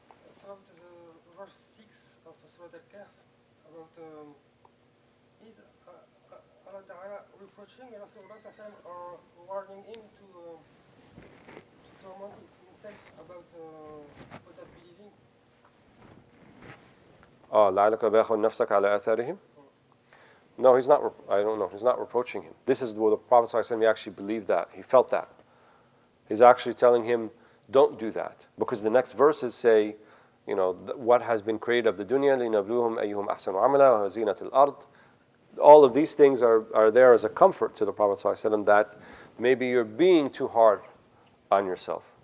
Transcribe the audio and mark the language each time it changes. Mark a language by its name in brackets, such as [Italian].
[English] It's about the verse 6 of Surah Kahf, about is Allah Ta'ala reproaching Rasulullah or warning him to torment himself about without believing. [Arabic] لعلك باخع نفسك على آثارهم. [English] No, he's not. I don't know. He's not reproaching him. This is what the Prophet ﷺ, he actually believed that. He felt that. He's actually telling him, don't do that. Because the next verses say, what has been created of the dunya, [Arabic] لِنَبْلُوهُمْ أَيُّهُمْ أَحْسَنُ عَمَلًا وَزِينَةِ الْأَرْضِ. [English] All of these things are there as a comfort to the Prophet ﷺ that maybe you're being too hard on yourself.